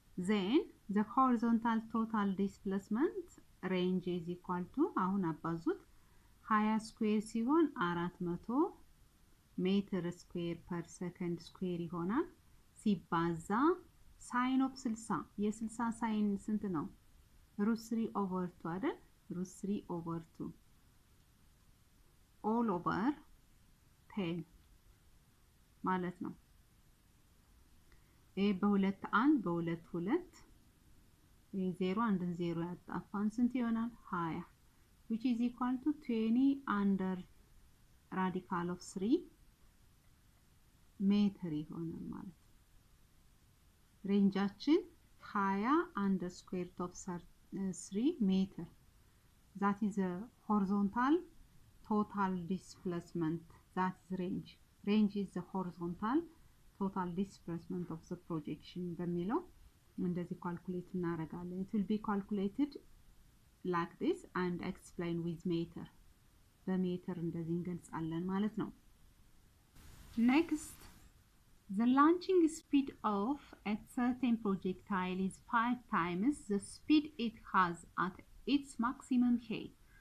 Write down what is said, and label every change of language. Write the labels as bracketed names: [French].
[English] then the horizontal total displacement range is equal to [Amharic] አሁን አባዙት [English] 20 square ሲሆን 400 meter square per second square ይሆናል ሲባዛ sin of 60 የ60 sin [Amharic] ስንት ነው [English] √3 over 2 አይደል √3 over 2 all over 10 [Amharic] ማለት ነው። ይሄ በሁለት 1 በሁለት 2 ይሄ 0 አንድን 0 ያጣፋን ስንት ይሆናል? [English] 20 which is equal to 20 under radical of 3 [Amharic] ሜትር ይሆናል ማለት ነው። ሬንጃችን [English] 20 under square root of 3 meter. That is a horizontal total displacement. That is range. Range is the horizontal total displacement of the projection. [Amharic] በሚለው እንደዚህ calculate እናደርጋለን. [English] It will be calculated like this and explained with meter. [Amharic] በሜትር እንደዚህ እንገልጻለን ማለት ነው። [English] Next, the launching speed of a certain projectile is 5 times the speed it has at its maximum height.